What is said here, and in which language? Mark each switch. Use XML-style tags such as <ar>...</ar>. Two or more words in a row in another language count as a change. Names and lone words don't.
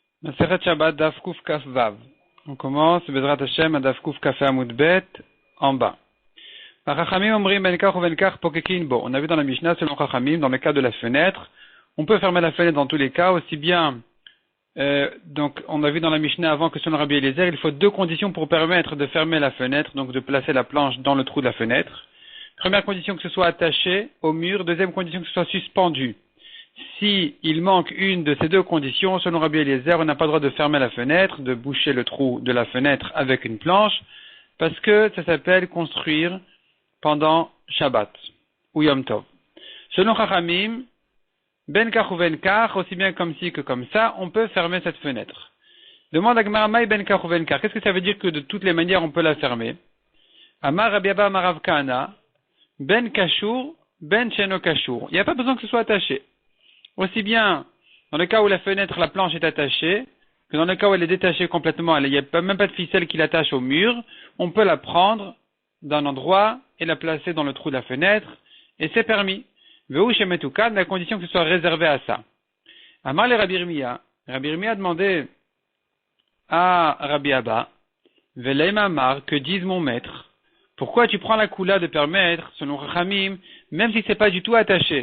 <he>מסכת שבת דף קוף כף וו.</he> <fr>On commence</fr> <he>בעזרת השם</he> <fr>à</fr> <he>דף קוף כף עמוד ב</he> <fr>en bas.</fr> <he>חכמים אומרים בין כך ובין כך פוקקין בו.</he> <fr>On a vu dans la Mishnah selon Chachamim dans le cas de la fenêtre, on peut fermer la fenêtre dans tous les cas aussi bien. Donc on a vu dans la Mishnah avant que selon Rabbi Eliezer, il faut deux conditions pour permettre de fermer la fenêtre, donc de placer la planche dans le trou de la fenêtre. Première condition que ce soit attaché au mur, deuxième condition que ce soit suspendu. Si il manque une de ces deux conditions, selon Rabbi Eliezer, on n'a pas le droit de fermer la fenêtre, de boucher le trou de la fenêtre avec une planche, parce que ça s'appelle construire pendant Shabbat ou</fr> <he>יום טוב.</he> <fr>Selon Chachamim,</fr> <he>בין כך ובין כך,</he> <fr>aussi bien comme ci que comme ça, on peut fermer cette fenêtre. Demande à Gemara</fr> <arc>מאי בין כך ובין כך.</arc> <fr>Qu'est-ce que ça veut dire que de toutes les manières on peut la fermer?</fr> <he>אמר רבי אבא אמר רב כהנא בין קשור בין שאינו קשור.</he> <fr>Il n'y a pas besoin que ce soit attaché. Aussi bien dans le cas où la fenêtre, la planche est attachée, que dans le cas où elle est détachée complètement, il n'y a même pas de ficelle qui l'attache au mur, on peut la prendre d'un endroit et la placer dans le trou de la fenêtre, et c'est permis.</fr> <he>והוא שמתוקן,</he> <fr>à condition que ce soit réservé à ça.</fr> <arc>אמר ליה רבי ירמיה</arc> <fr>a demandé à Rabbi Abba,</fr> <arc>ולימא מר,</arc> <fr>que dise mon maître, pourquoi tu prends la coula de permettre, selon Chachamim, même si c'est pas du tout attaché?</fr>